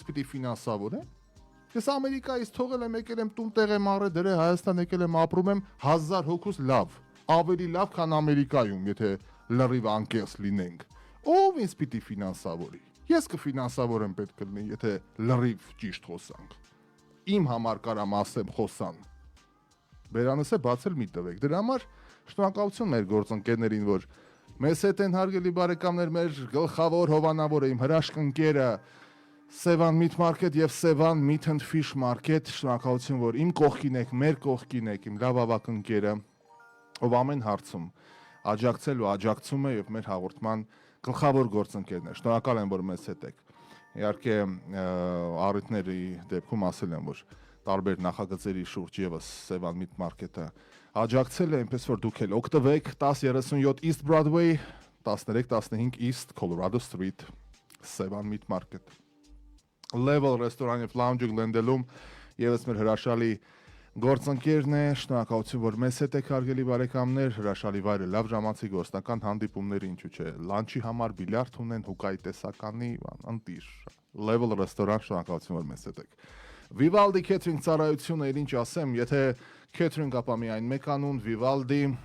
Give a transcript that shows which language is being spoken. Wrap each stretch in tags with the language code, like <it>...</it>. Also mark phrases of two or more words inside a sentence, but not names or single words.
<hy>պիտի ֆինանսավորեն։ Ես Ամերիկայից թողել եմ, եկել եմ տուն տեղ եմ առել, դրե Հայաստան եկել եմ, ապրում եմ 1000 հոգուց լավ, ավելի լավ, քան Ամերիկայում, եթե լրիվ անկեղծ լինենք։ Ով ինձ պիտի ֆինանսավորի։ Ես կֆինանսավորեմ պետք կլինի, եթե լրիվ ճիշտ խոսանք։ Իմ համար կարամ ասեմ խոսան։ Բերանս է բացել մի տվեք։ Դրա համար շնորհակալություն մեր գործընկերներին, որ մեզ հետ են հարգելի բարեկամներ, մեր գլխավոր հովանավորը, իմ հրաշք ընկերը Sevan Meat Market եւ Sevan Meat and Fish Market, շնորհակալություն, որ իմ կողքին եք, մեր կողքին եք, իմ լավ ավակ ընկերը, ով ամեն հարցում աջակցել ու աջակցում է եւ մեր հաղորդման գլխավոր գործընկերն է։ Շնորհակալ եմ, որ մեզ հետ եք։ Իհարկե առիթների դեպքում ասել եմ, որ տարբեր նախագծերի շուրջ եւս Sevan Meat Market-ը աջակցել է, այնպես որ դուք էլ օգտվեք 1037 East Broadway, 1315 East Colorado Street, Sevan Meat Market։ Level ռեստորանի եւ lounge-ը Glendale-ում եւս մեր հրաշալի գործընկերն է, շնորհակալություն, որ մեզ հետ եք հարգելի բարեկամներ, հրաշալի վայրը, լավ ժամանցի գործնական հանդիպումների, ինչու՞ չէ, լանչի համար բիլիարդ ունեն, հուկայի տեսականի, ընտիր։ Level ռեստորան, շնորհակալություն, որ մեզ հետ եք։ Vivaldi Catering ծառայությունը, ինչ ասեմ, եթե catering ապա միայն մեկ անուն, Vivaldi</hy>